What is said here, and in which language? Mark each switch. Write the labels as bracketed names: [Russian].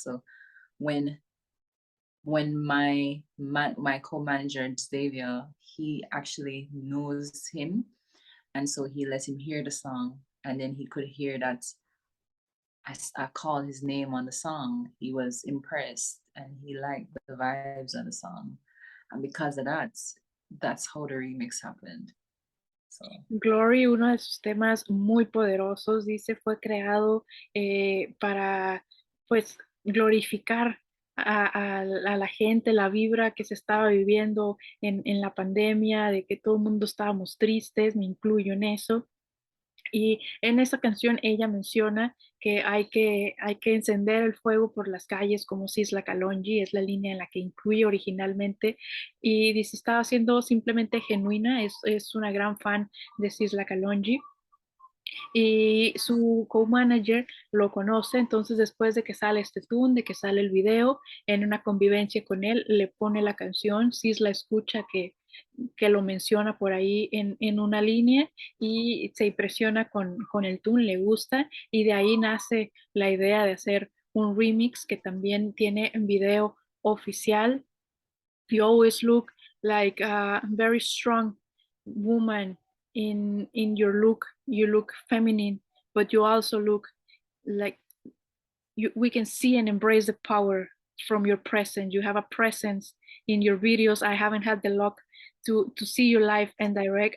[English] So when my co-manager Xavier, he actually knows him, and so he let him hear the song, and then he could hear that I called his name on the song. He was impressed and he liked the vibes of the song, and because of that, that's how the remix happened. So [Spanish] Glory, uno de sus temas muy poderosos, dice, fue creado para, pues, glorificar a la gente, la vibra que se estaba viviendo en la pandemia, de que todo el mundo estábamos tristes, me incluyo en eso. Y en esa canción ella menciona que hay que encender el fuego por las calles como Sisla Kalonji, es la línea en la que incluye originalmente. Y dice, estaba siendo simplemente genuina, es una gran fan de Sisla Kalonji y su co-manager lo conoce, entonces después de que sale este tune, de que sale el video, en una convivencia con él, le pone la canción, Sis la escucha que lo menciona por ahí en una línea y se impresiona con el tune, le gusta y de ahí nace la idea de hacer un remix que también tiene un video oficial. [English] You always look like a very strong woman in your look. You look feminine, but you also look like we can see and embrace the power from your presence. You have a presence in your videos. I haven't had the luck to see you live and direct.